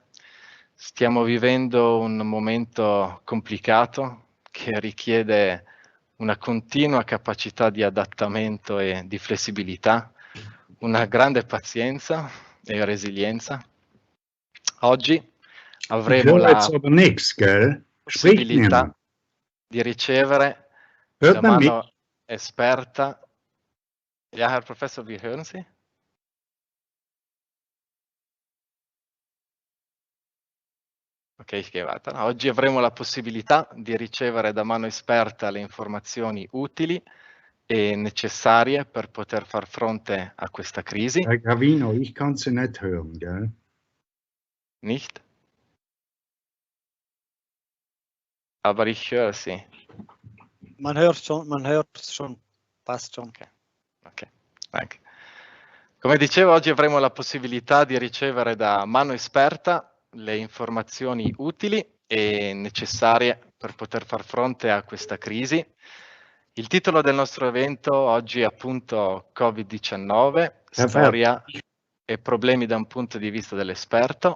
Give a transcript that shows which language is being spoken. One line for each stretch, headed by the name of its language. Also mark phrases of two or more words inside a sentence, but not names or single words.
Italian: Stiamo vivendo un momento complicato che richiede una continua capacità di adattamento e di flessibilità, una grande pazienza e resilienza. Oggi avremo la possibilità di ricevere da mano esperta.
German: Ja, Herr Professor, wir hören Sie. Ok, ich gehe weiter.
Italian: Oggi avremo la possibilità di ricevere da mano esperta le informazioni utili e necessarie per poter far fronte a questa crisi.
German: Herr Gravino, ich kann Sie nicht hören, gell? Nicht? Aber ich höre Sie. Man hört schon, passt schon. Ok, danke.
Italian: Come dicevo, oggi avremo la possibilità di ricevere da mano esperta le informazioni utili e necessarie per poter far fronte a questa crisi. Il titolo del nostro evento oggi è appunto Covid-19, storia e problemi da un punto di vista dell'esperto.